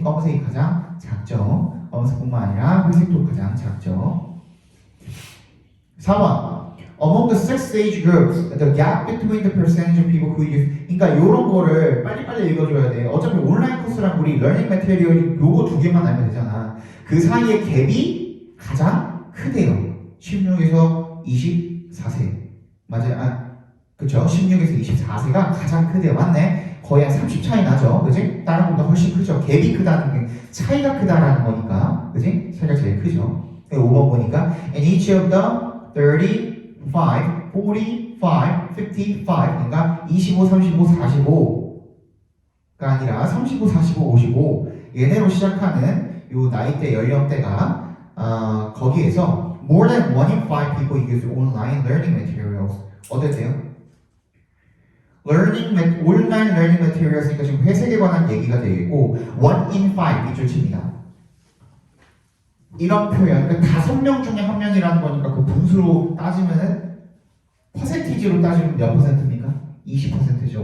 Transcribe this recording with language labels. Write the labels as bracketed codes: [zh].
[ko] 검은색이 가장 작죠. 검은색뿐만 아니라 회색도 가장 작죠. [en] 4번 Among the six age groups, the gap between the percentage of people who use [ko] 그러니까 요런 거를 빨리빨리 읽어줘야 돼. 어차피 온라인 코스랑 우리 러닝 매테리얼 요거 두 개만 알면 되잖아. 그 사이의 갭이 가장 크대요. 16에서 24세 맞아요. 그쵸? 16에서 24세가 가장 크대요. 맞네? 거의 한 30 차이 나죠? 그지? 다른 것보다 훨씬 크죠? 갭이 크다는 게 차이가 크다라는 거니까. 그지? 차이가 제일 크죠? 5번 보니까 [en] And each of the 35, 45, 55 [ko] 그러니까 25, 35, 45가 아니라 35, 45, 55 얘네로 시작하는 요 나이대 연령대가 거기에서 [en] More than 1 in 5 people use online learning materials. [ko] 어땠대요? 온라인 learning materials니까 지금 회색에 관한 얘기가 되겠고 1 in 5 밑줄 칩니다. 이런 표현, 그러니까 5명 중에 1명이라는 거니까 그 분수로 따지면은 퍼센티지로 따지면 몇 퍼센트입니까? 20%죠.